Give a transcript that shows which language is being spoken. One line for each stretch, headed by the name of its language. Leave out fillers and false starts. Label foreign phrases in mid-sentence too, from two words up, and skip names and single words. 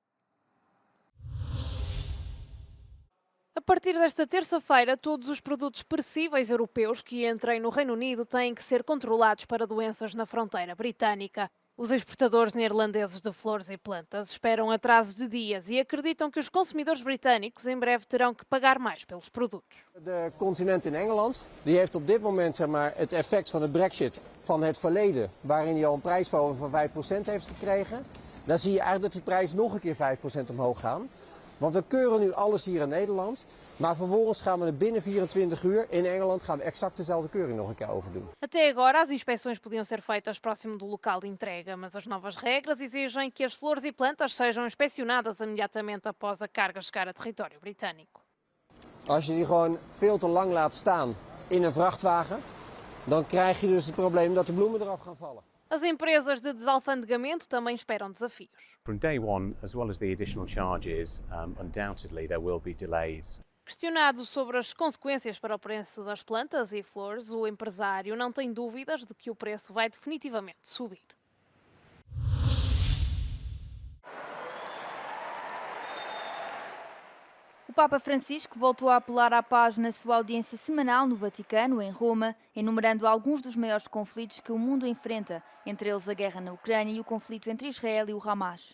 Portuguese: A partir desta terça-feira, todos os produtos perecíveis europeus que entrem no Reino Unido têm que ser controlados para doenças na fronteira britânica. Os exportadores neerlandeses de flores e plantas esperam atrasos de dias e acreditam que os consumidores britânicos em breve terão que pagar mais pelos produtos.
Dutch: De continent in Engeland die heeft op dit moment het effect van de Brexit van het verleden, waarin hij al een prijsverhoging van 5% heeft gekregen. Dan zie je eigenlijk dat die prijs nog een keer 5% omhoog gaan. Want we keuren nu alles hier in Nederland, maar vervolgens gaan we er binnen 24 uur in Engeland gaan we exact dezelfde keuring nog een keer overdoen.
Portuguese: Até agora, as inspeções podiam ser feitas próximo do local de entrega, mas as novas regras exigem que as flores e plantas sejam inspecionadas imediatamente após a carga chegar a território britânico.
Dutch: Als je die gewoon veel te lang laat staan in een vrachtwagen, dan krijg je dus het probleem dat de bloemen eraf gaan vallen.
Portuguese: As empresas de desalfandegamento também esperam desafios.
English: From day one, as well as the additional charges, undoubtedly there will be delays.
Portuguese: Questionado sobre as consequências para o preço das plantas e flores, o empresário não tem dúvidas de que o preço vai definitivamente subir. O Papa Francisco voltou a apelar à paz na sua audiência semanal no Vaticano, em Roma, enumerando alguns dos maiores conflitos que o mundo enfrenta, entre eles a guerra na Ucrânia e o conflito entre Israel e o Hamas.